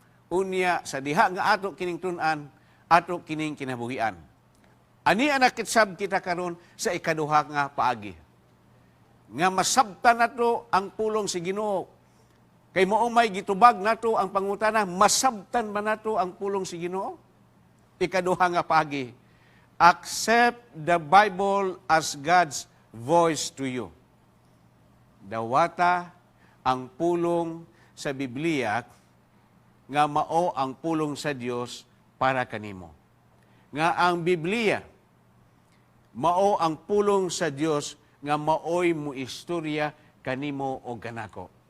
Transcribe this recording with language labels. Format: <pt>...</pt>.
<ceb>Unya sa diha nga ato kining tun-an, ato kining kinabuhian. Ani anak kitsab kita karon sa ikaduha nga paagi. Nga masabtan nato ang pulong sa Ginoo. Kay mao may gitubag nato ang pangutana, masabtan ba nato ang pulong sa Ginoo? Ikaduha nga paagi.</ceb> <en>Accept the Bible as God's voice to you.</en> <ceb>Dawata ang pulong sa Biblia nga mao ang pulong sa Dios para kanimo. Nga ang Biblia mao ang pulong sa Dios nga maoy mo istorya kanimo o kanako.</ceb>